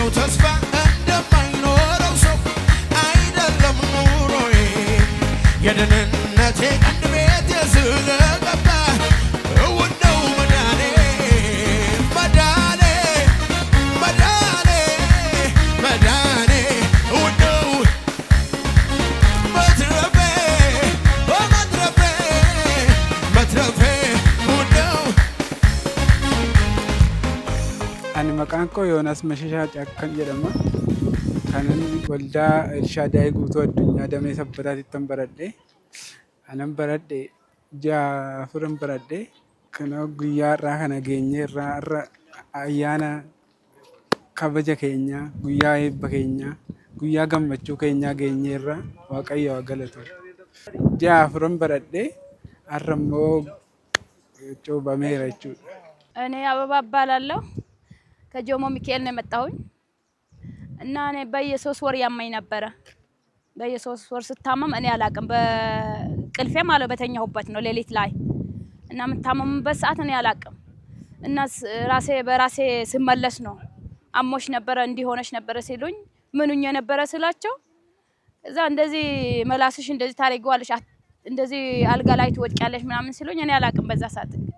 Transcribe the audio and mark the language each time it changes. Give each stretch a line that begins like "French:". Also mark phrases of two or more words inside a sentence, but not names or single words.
Amharic: ተስፋ እንደማይኖረው ሰው አይደለም ኑሮዬ የደህንነቴ ቀንድ ቤቴ ስለገባ እውን ነው መዳኔ መዳኔ መዳኔ መዳኔ እውን ነው መትረፌ በመትረፌ መትረፌ እውን ነው
Oromo: Ani maqaan koo Yoonaas Mashashaa Caakkan jedhama. Kanan waldaa Elshaadaayii guutuu addunyaa damee sabbataatti baradhe. Anan baradhe ji'a afuran baradhe. Kana guyyaa irraa kana geenye irraa ayyaana kabaja keenya, guyyaa eebba keenya, guyyaa gammachuu keenya geenye irraa Waaqayyo haa galatu. Ji'a afuran baradhe har'a immoo cuubameera jechuudha.
Amharic: እኔ አበባ እባላለሁ ከጆሞ ሚካኤል ነው የመጣሁኝ እና እኔ በየ3 ወር ያመኝ ነበረ በየ3 ወር ስታመም እኔ አላቅም በቅልፌ ማለት በተኛሁበት ነው ሌሊት ላይ እና ምታመምበት ሰዓት እኔ አላቅም እና በራሴ ስመለስ ነው አሞሽ ነበረ እንዲሆነሽ ነበረ ሲሉኝ ምንኛ ነበረ ስላቸው እዛ እንደዚህ መላስሽ እንደዚህ ታረጋዋለሽ እንደዚህ አልጋ ላይ ትወድቂያለሽ ምናምን ሲሉኝ እኔ አላቅም በዛ ሰዓት